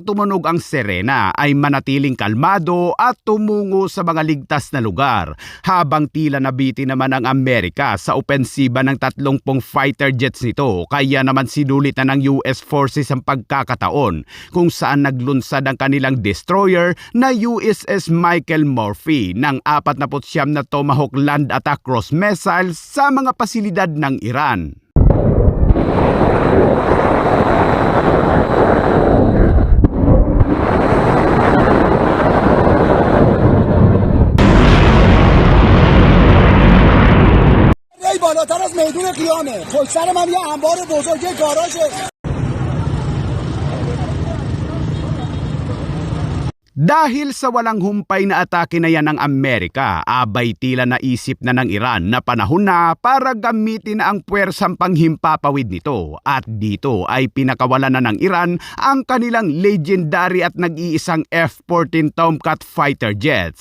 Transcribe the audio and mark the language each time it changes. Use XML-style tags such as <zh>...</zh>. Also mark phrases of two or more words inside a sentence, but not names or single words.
<tl>tumunog ang sirena ay manatiling kalmado at tumungo sa mga ligtas na lugar habang tila nabiti naman ang Amerika sa opensiba ng 30</tl> <en>fighter jets</en> <tl>nito kaya naman sinulitan ng US Forces ang pagkakataon kung saan naglunsad ang kanilang destroyer na USS Michael Murphy ng 49 na Tomahawk</tl> <en>land attack cruise missiles</en> <tl>sa mga pasilidad ng Iran.</tl> <fa>بالاتر از میدون قیامه پشت سر من یه انبار بزرگ گاراژه.</fa> <tl>Dahil sa walang humpay na atake na yan ng Amerika, abay tila naisip na ng Iran na panahon na para gamitin na ang puwersang panghimpapawid nito. At dito ay pinakawalan na ng Iran ang kanilang legendary at nag-iisang F-14 Tomcat</tl> <en>fighter jets.</en>